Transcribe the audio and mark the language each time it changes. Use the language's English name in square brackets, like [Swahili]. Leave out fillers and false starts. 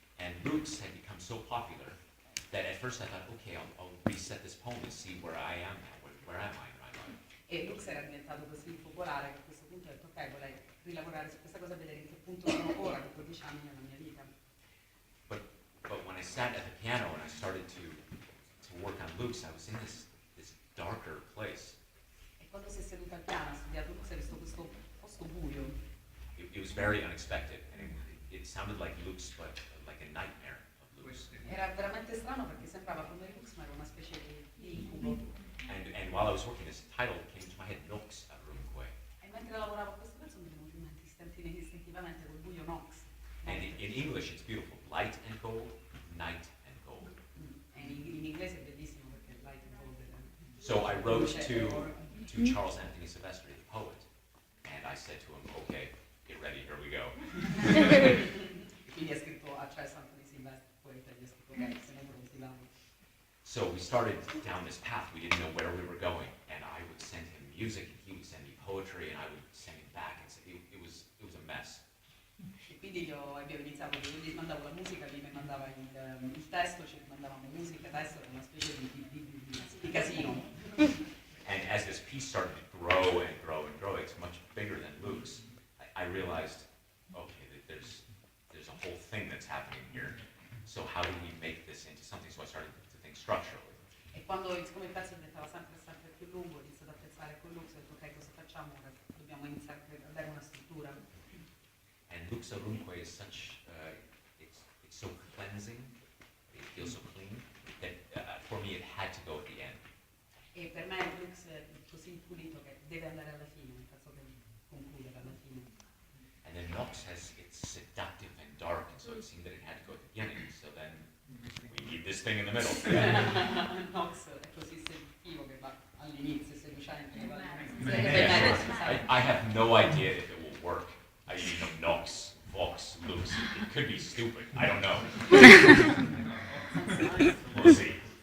[English] And Lux had become so popular that at first I thought, okay, I'll reset this poem and see where I am now, where am I in my life. [Italian] E Lux era diventato così popolare che a questo punto ho detto, ok, vorrei rilavorare su questa cosa e vedere in che punto sono ora dopo 10 anni nella mia vita. [English] But when I sat at the piano and I started to work on Lux, I was in this darker place. [Italian] E quando si è seduta al piano, ha studiato Lux, ha visto questo posto buio. [English] It was very unexpected, and it sounded like Lux, but like a nightmare of Lux. [Italian] Era veramente strano perché sembrava come Lux, ma era una specie di incubo. [English] And while I was working, this title came to my head, Nox Arunque. [Italian] E mentre lavoravo a questo pezzo mi è venuto in mente istintivamente quel buio Nox. [English] And in English, it's beautiful. Light and gold, night and gold. [Italian] E in inglese è bellissimo perché [English] light and gold. So I wrote to Charles Anthony Silvestri, the poet, and I said to him, okay, get ready, here we go. [Italian] Quindi ha scritto a Charles Anthony Silvestri, poeta, gli ha scritto ok, se non prontiamo. [English] So we started down this path. We didn't know where we were going, and I would send him music, and he would send me poetry, and I would send him back. And it was a mess. [Italian] E quindi abbiamo iniziato, io gli mandavo la musica, lui mi mandava il testo, ci mandavamo musica, testo, era una specie di casino. [English] And as this piece started to grow and grow and grow, it's much bigger than Luke's. I realized, okay, that there's a whole thing that's happening here. So how do we make this into something? So I started to think structurally. [Italian] E quando siccome il pezzo diventava sempre più lungo, ho iniziato a pensare con Lux, ho detto ok, cosa facciamo ora? Dobbiamo iniziare a dare una struttura. [English] And Lux Arunque is such, it's so cleansing, it feels so clean, that for me it had to go at the end. [Italian] E per me Lux è così pulito che deve andare alla fine, un pezzo che conclude alla fine. [English] And then Nox it's seductive and dark, and so it seemed that it had to go at the beginning, so then we need this thing in the middle. [Italian] Nox è così seduttivo che va all'inizio, seducente che va all'inizio. [English] I have no idea if it will work. Nox, Vox, Lux. It could be stupid. I don't know. We'll see.